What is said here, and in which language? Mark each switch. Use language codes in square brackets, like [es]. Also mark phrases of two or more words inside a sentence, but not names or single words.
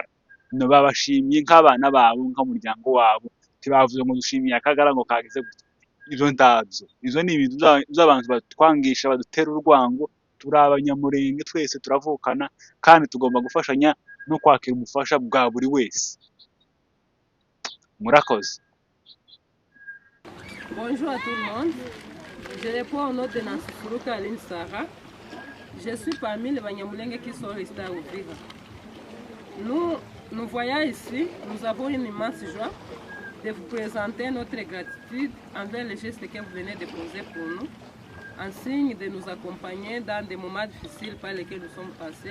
[rw] No babashimiye nk'abana babo, nk'umuryango wabo, ntibavuze ngo dushimiye Akagara ngo kagize gutya. Izo ndabyo, izo ni ibintu by'abantu batwangisha, badutera urwango. Turi abanyamurenge, twese turavukana, kandi tugomba gufashanya no kwakira ubufasha bwa buri wese. Murakoze. [fr] Bonjour à tout le monde. Je réponds au nom de Nancy Furuka Aline Sarah. Je suis parmi les Banyamulenge qui sont restés à Uvira. Nous voyons ici, nous avons une immense joie de vous présenter notre gratitude envers les gestes que vous venez de poser pour nous, en signe de nous accompagner dans des moments difficiles par lesquels nous sommes passés.